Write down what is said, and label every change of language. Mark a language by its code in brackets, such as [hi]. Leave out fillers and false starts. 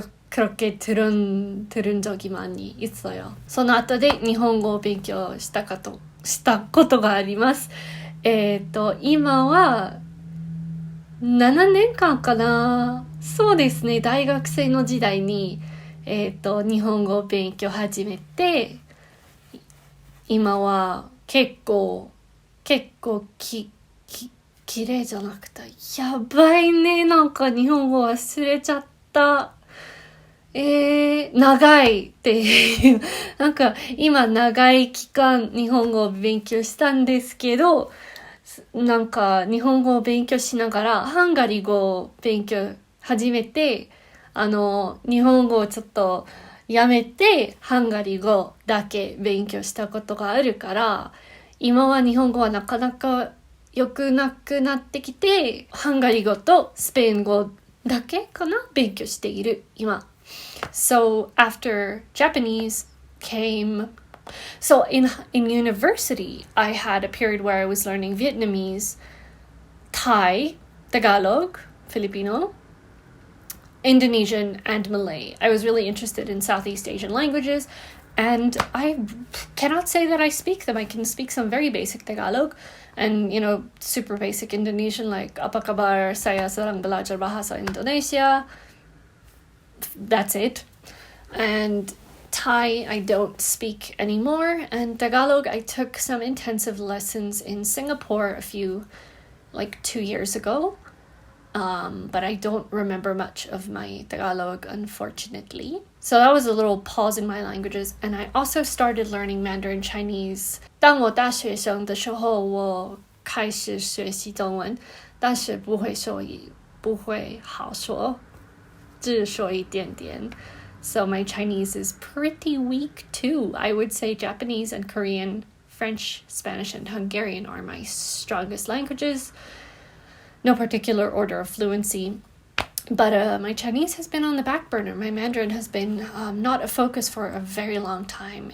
[ko] 그렇게 들은 적이 많이 있어요. [ja] その後で日本語を勉強したことがあります。今は7年間かな。そうですね。大学生の時代に、日本語を勉強始めて、今は結構綺麗じゃなくて、やばいね。なんか日本語忘れちゃった。長いっていう。なんか今長い期間日本語を勉強したんですけど、なんか日本語を勉強しながらハンガリー語を勉強始めて、日本語をちょっとやめてハンガリー語だけ勉強したことがあるから、今は日本語はなかなか良くなくなってきて、ハンガリー語とスペイン語だけかな勉強している今。 [en] So after Japanese came, so in university, I had a period where I was learning Vietnamese, Thai, Tagalog, Filipino, Indonesian, and Malay. I was really interested in Southeast Asian languages, and I cannot say that I speak them. I can speak some very basic Tagalog and, super basic Indonesian, like [id] apa kabar, saya sedang belajar bahasa Indonesia. [en] That's it. And Thai I don't speak anymore, and Tagalog I took some intensive lessons in Singapore 2 years ago, but I don't remember much of my Tagalog, unfortunately. So that was a little pause in my languages, and I also started learning Mandarin Chinese. [zh] 当我大学生的时候，我开始学习中文，但是不会好说，只说一点点。 [en] So my Chinese is pretty weak too. I would say Japanese and Korean, French, Spanish, and Hungarian are my strongest languages. No particular order of fluency. But my Chinese has been on the back burner. My Mandarin has been not a focus for a very long time.